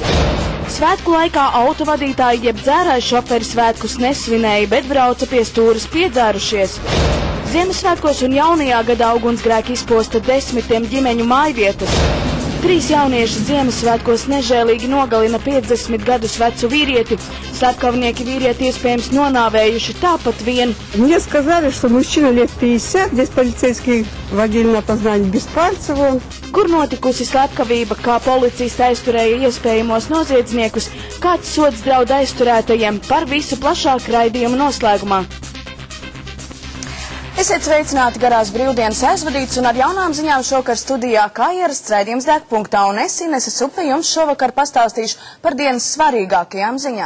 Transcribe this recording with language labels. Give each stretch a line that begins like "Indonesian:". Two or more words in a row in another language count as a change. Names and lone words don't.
Latvian: Svētku laikā autovadītāji jeb dzērāju šoferi svētkus nesvinēja, bet brauca pie stūras piedzērušies. Ziemassvētkos un jaunajā gadā ugunsgrēki izposta 10 ģimeņu mājvietas. 3 jaunieši Ziemassvētkos nežēlīgi nogalina 50 gadus vecu vīrieti. Slepkavnieki vīrieti iespējams nonāvējuši tāpat vien.
Russian: Мне сказали, что мужчина лет 50, здесь полицейские водили на опознание без пальцев.
Latvian: Kur notikusi slepkavība, kā policista aizturēja iespējamos noziedzniekus, kāds sods draud aizturētajiem, par visu plašāk raidījuma noslēgumā. Esiet sveicināti, garās brīvdienas aizvadīts, un ar jaunām ziņām šovakar studijā, kā ierasts raidījums Degpunktā, un es, Inese Supe, jums šovakar pastāstīšu par dienas svarīgākajām ziņām.